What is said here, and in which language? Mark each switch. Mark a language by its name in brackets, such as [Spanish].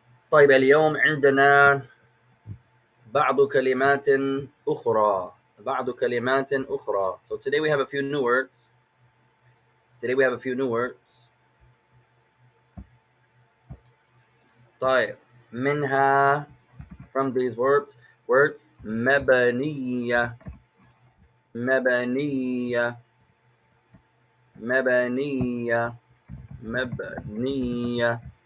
[Arabic] طيب اليوم عندنا بعض كلمات أخرى. بعض كلمات أخرى. [English] So today we have a few new words. Today we have a few new words. [Arabic] طيب منها [English] from these words [Arabic] مبنية مبنية مبنية مبنية.